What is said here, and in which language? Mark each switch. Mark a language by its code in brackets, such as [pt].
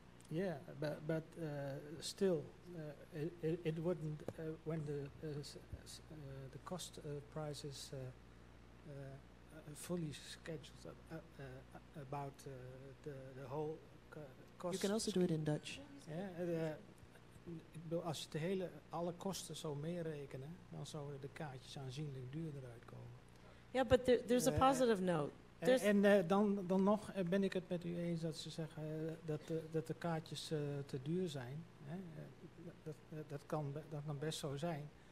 [en] Yeah, but still, it wouldn't, when the cost price is fully scheduled about the whole cost. You can also do it in Dutch. Yeah, [nl] ik bedoel, als je alle kosten zou meerekenen, dan zouden de kaartjes aanzienlijk duurder uitkomen. [en] Yeah, but there's a positive note. [nl] Dan nog ben ik het met u eens dat ze zeggen dat de kaartjes te duur zijn. Hè? Dat kan best zo zijn.